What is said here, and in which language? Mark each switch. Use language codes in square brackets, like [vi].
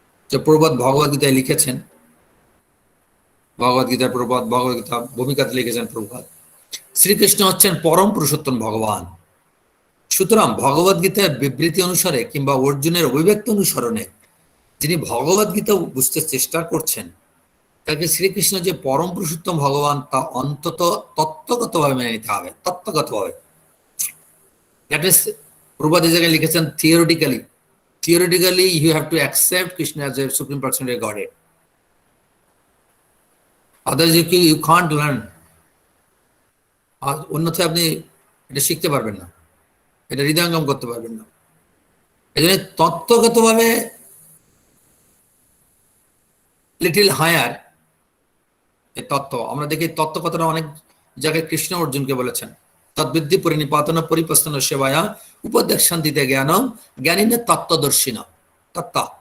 [bn] যে প্রবাদ ভগবদ গীতায় লিখেছেন, ভগবদ্গীতার প্রবাদ, ভগবদ্গীতা ভূমিকাতে লিখেছেন প্রভুপাদ, শ্রীকৃষ্ণ হচ্ছেন পরম পুরুষোত্তম ভগবান। সুতরাং ভগবদ্গীতার বিবৃতি অনুসারে কিংবা অর্জুনের অভিব্যক্তি অনুসরণে যিনি ভগবদ্গীতা বুঝতে চেষ্টা করছেন, তাকে শ্রীকৃষ্ণ যে পরম পুরুষোত্তম ভগবান তা অন্তত তত্ত্বগতভাবে মেনে নিতে হবে, তত্ত্বগতভাবে। [en] that is Prabhupada [bn] এই জায়গায় লিখেছেন [en] theoretically you have to accept Krishna as a supreme personality of Godhead. Otherwise you can't learn. [bn] আর অন্যথায় আপনি এটা শিখতে পারবেন না, এটা হৃদয়ঙ্গম করতে পারবেন না। এই জন্য তত্ত্বগতভাবে লিটিল হায়ার এই তত্ত্ব, আমরা দেখি তত্ত্ব কথাটা অনেক যাকে কৃষ্ণ অর্জুনকে বলেছেন, তদ্বিদ্ধি পরিনিপাতন পরিপস্তন সেবায়া উপদেশান্তিতে জ্ঞানম জ্ঞানী তত্ত্বদর্শী না তত্ত্ব।